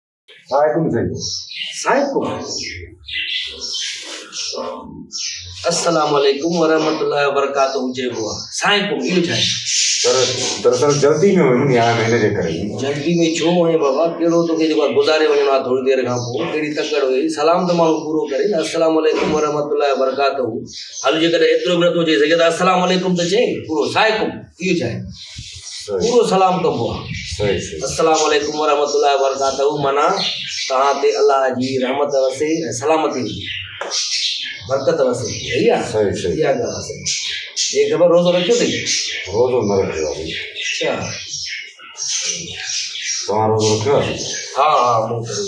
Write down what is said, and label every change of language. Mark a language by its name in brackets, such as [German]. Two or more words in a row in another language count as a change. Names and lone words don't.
[Arabic] السلام عليكم ورحمة الله وبركاته [Sindhi] चइबो आहे साईं को इहो छा आहे दरअसल जल्दी में वञूं या हिन जे करे जल्दी में छो वञे बाबा कहिड़ो तोखे जेको आहे गुज़ारे वञिणो आहे थोरी देरि खां पोइ कहिड़ी तकड़ हुई सलाम त माण्हू पूरो करे न [Arabic] السلام عليكم ورحمة الله وبركاته [Sindhi] हल जेकॾहिं एतिरो बि नथो चई सघे त [Arabic] السلام عليكم [Sindhi] त चई पूरो साईं इहो छा आहे पूरो सलाम कबो आहे [Arabic] السلام عليكم ورحمة الله وبركاته [Sindhi] माना तव्हां ते अलाह जी रहमत वसे ऐं सलामती बरकत वसे सही आहे सही इहा ॻाल्हि आहे ये ख़बर रोज़ो रखियो अथई रोज़ो न रखियो आहे अच्छा तव्हां रोज़ो रखियो आहे हा हा मूं करे